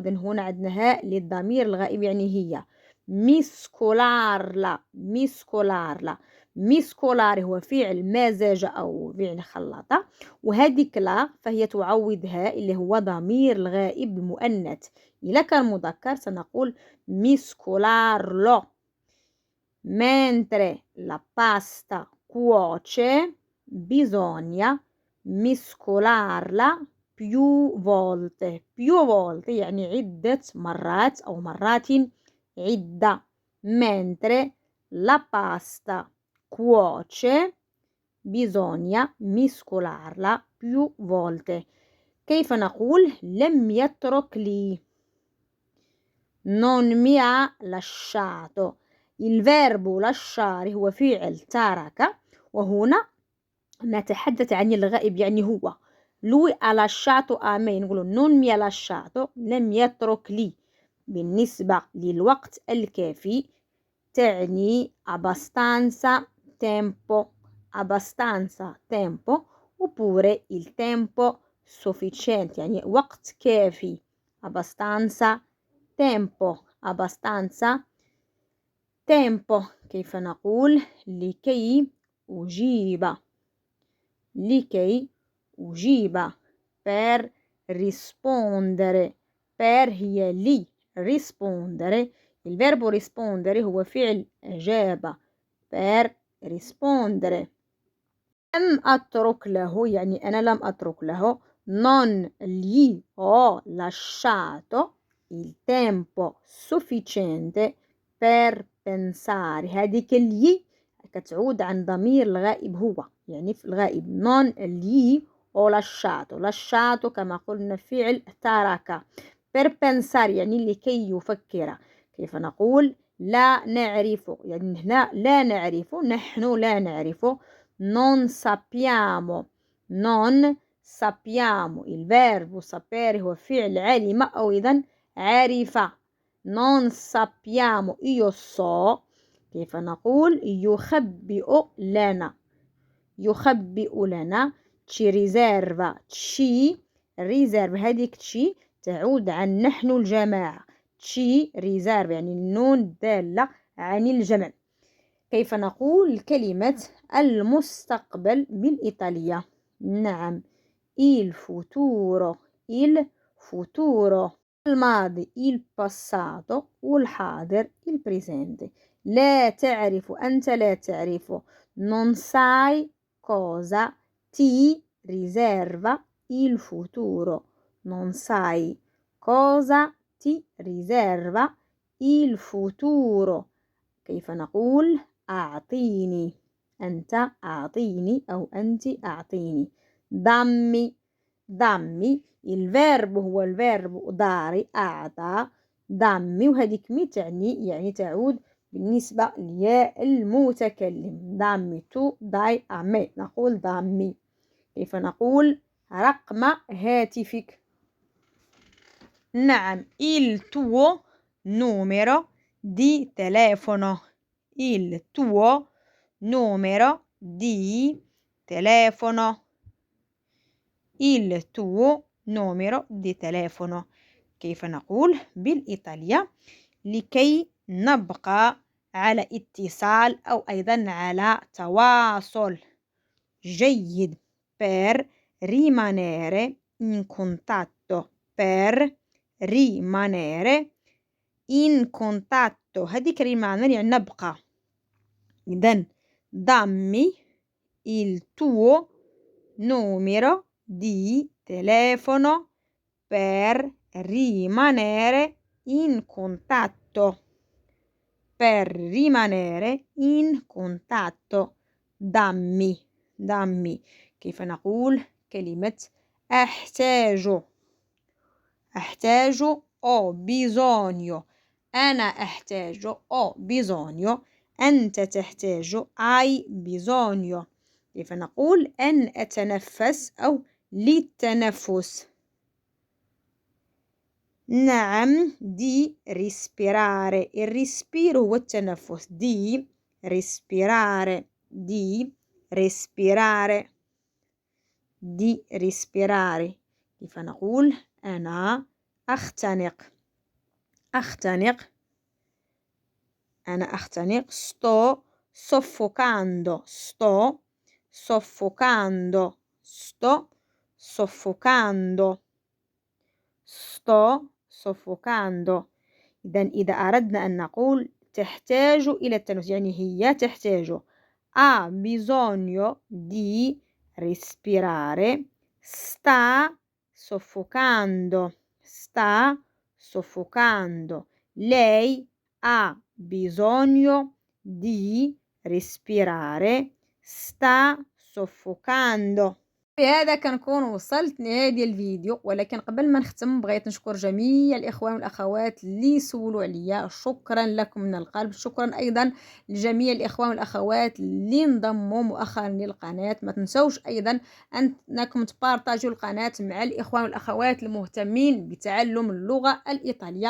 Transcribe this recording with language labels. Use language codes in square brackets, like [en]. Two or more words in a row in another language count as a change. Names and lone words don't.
[ar] إذن هنا عندنا هاء للضمير الغائب، يعني هي مسكولارلا مسكولارلا. مسكولار هو فعل مزج أو فعل خلطة، وهذيك لا فهي تعوض هاء اللي هو ضمير الغائب المؤنث. إذا كان مذكر سنقول مسكولارلو. [it] mentre la pasta cuoce bisogna mescolarla più volte [ar] يعني عدة مرات أو مرات عدة. [it] mentre la pasta cuoce bisogna mescolarla più volte. [ar] كيف نقول لم يترك لي؟ [it] non mi ha lasciato. il verbo lasciare [ar] هو فعل ترك، وهنا نتحدث عن الغائب، يعني هو. [it] lui ha lasciato a me نقول non mi ha lasciato [ar] لم يترك لي. بالنسبة للوقت الكافي تعني [it] abbastanza tempo abbastanza tempo، oppure il tempo sufficiente [ar] يعني وقت كافي. [it] abbastanza tempo abbastanza tempo. [ar] كيف نقول لكي أجيب؟ لكي أجيب [it] per rispondere. [ar] per هي لي rispondere. [it] il verbo rispondere [ar] هو فعل أجاب [it] per rispondere. [ar] لم أترك له يعني أنا لم أترك له [it] non gli ho lasciato il tempo sufficiente per pensare. [ar] هذيك الي كتعود عن ضمير الغائب هو، يعني في الغائب [it] non gli ho lasciato. [ar] lasciato كما قلنا فعل ترك. [it] per pensare [ar] يعني لكي يفكر. كيف نقول لا نعرف؟ يعني هنا لا نعرف، نحن لا نعرف. [it] non sappiamo non sappiamo. il verbo sapere [ar] هو فعل علم أو إذن عرف. [it] non sappiamo io so [ar] كيف نقول يخبئ لنا؟ يخبئ لنا. [it] ci riserva ci riserv, [ar] هذيك تشي تعود عن نحن الجماعة. [it] ci riserv [ar] يعني النون الدالة عن الجمع. كيف نقول كلمة المستقبل بالإيطالية؟ [it] نعم il futuro. il futuro. الماضي il passato والحاضر il presente. [ar] لا تعرف، أنت لا تعرف. [it] non sai cosa ti riserva il futuro. non sai cosa ti riserva il futuro. [ar] كيف نقول أعطيني؟ أنت أعطيني أو أنت أعطيني. [it] dammi. dammi [ar] الفيرب هو الفيرب داري أعطى. dammi وهذيك مي تعني يعني تعود بالنسبة لياء المتكلم. [it] dammi tu dai a me، [ar] نقول dammi. كيف نقول رقم هاتفك؟ [it] نعم il tuo numero di telefono. il tuo numero di telefono. il tuo numero di telefono. [ar] كيف نقول بالإيطالية لكي نبقى على اتصال أو أيضا على تواصل جيد؟ [it] per rimanere in contatto. per rimanere in contatto، هذيك rimanere [ar] يعني نبقى. [it] إذن dammi il tuo numero di telefono per rimanere in contatto. per rimanere in contatto. dammi. dammi. [ar] كيف نقول كلمة أحتاج؟ [it] أحتاج ho bisogno. [ar] أنا أحتاج [it] ho bisogno. [ar] أنت تحتاج [it] hai bisogno. [ar] كيف نقول أن أتنفس أو للتنفس؟ [it] نعم di respirare. [ar] الريسبير هو التنفس. [it] di respirare. di respirare. di respirare. [ar] كيف نقول أنا أختنق؟ أختنق. أنا أختنق [it] sto soffocando. sto soffocando. sto soffocando. sto soffocando. [ar] إذا أردنا أن نقول تحتاج إلى التنفس يعني هي تحتاج [it] ha bisogno di respirare. sta soffocando. sta soffocando. lei ha bisogno di respirare. sta soffocando. [ar] بهذا كنكون وصلت لنهاية ديال الفيديو، ولكن قبل ما نختم بغيت نشكر جميع الإخوان والأخوات اللي سولوا عليا. شكرا لكم من القلب. شكرا أيضا لجميع الإخوان والأخوات اللي انضموا مؤخرا للقناة. ما تنسوش أيضا أنكم تبارطاجوا القناة مع الإخوان والأخوات المهتمين بتعلم اللغة الإيطالية.